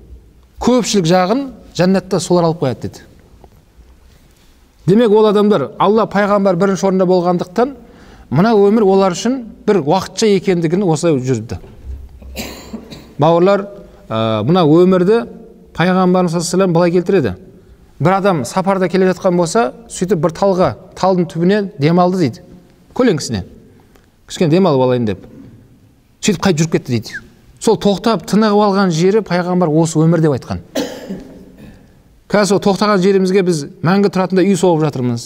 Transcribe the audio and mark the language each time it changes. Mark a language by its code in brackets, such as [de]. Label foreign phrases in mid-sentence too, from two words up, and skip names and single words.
[kk] Көпшілік жағын жәннатта солар алып қояды деді. Демек ол адамдар Алла пайғамбар бірінші орында болғандықтан, мына өмір олар үшін бір уақытша екендігін осылай жүрді. Бауырлар, мына өмірді пайғамбарымыз [ar] صلى الله عليه وسلم [kk] былай келтіреді. Бір адам сапарда келе жатқан болса, сөйтіп бір талдың түбіне демалды дейді. Көлеңкісіне. Кішкене демалып алайын деп. Сөйтіп қайтып жүріп кетті дейді. Сол тоқтап тынығып алған жері пайғамбар осы өмір деп айтқан. Қазір тоқтаған жерімізге біз мәңгі тұратындай үй соғып жатырмыз.